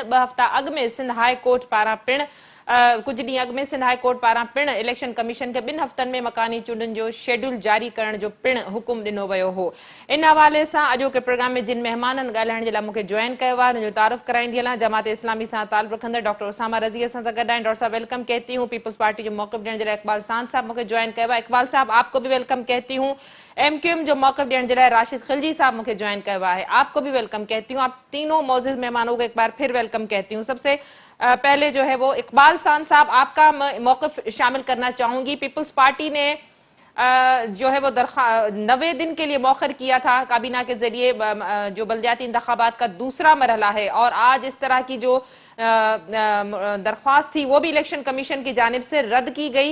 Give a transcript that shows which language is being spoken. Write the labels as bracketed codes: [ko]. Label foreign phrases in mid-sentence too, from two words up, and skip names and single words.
[sd] 2 हफ़्ता अॻु में सिंध हाई कोर्ट पारां पिणु कुछ ॾींहं अॻु में सिंध हाई कोर्ट पारां पिणु इलेक्शन कमीशन खे 2 हफ़्तनि में मकानी चूंडुनि जो शेड्यूल जारी करण जो पिणु हुकुम ॾिनो वियो हो। इन हवाले सां अॼोके प्रोग्राम में जिन महिमाननि ॻाल्हाइण जे लाइ मूंखे जॉइन कयो आहे, हुनजो तारुफ़ कराईंदी हलां। जमात इस्लामी सां ताल्लुक़ रखंदड़ डॉक्टर उसामा रज़ी असां सां गॾु आहिनि। [ur] ڈاکٹر صاحب ویلکم کہتی ہوں. [sd] पीपल्स पार्टी जो मौक़िफ़ ॾियण जे लाइ इकबाल सांद साहब मूंखे जॉइन कयो आहे। [ur] اقبال صاحب آپ کو بھی ویلکم کہتی ہوں. [sd] MQM जो मौक़िफ़ ॾियण जे लाइ राशिद खिलजी साहब मूंखे जॉइन कयो आहे। [ur] آپ کو بھی ویلکم کہتی ہوں. آپ تینوں موجود مہمانوں کو ایک بار پھر ویلکم کہتی ہوں۔ سب سے پہلے جو ہے وہ اقبال سانڈ صاحب، آپ کا موقف شامل کرنا چاہوں گی. پیپلز پارٹی نے جو ہے وہ 90 دن کے لیے مؤخر کیا تھا کابینہ کے ذریعے جو بلدیاتی انتخابات کا دوسرا مرحلہ ہے، اور آج اس طرح کی جو درخواست تھی وہ بھی الیکشن کمیشن کی جانب سے رد کی گئی.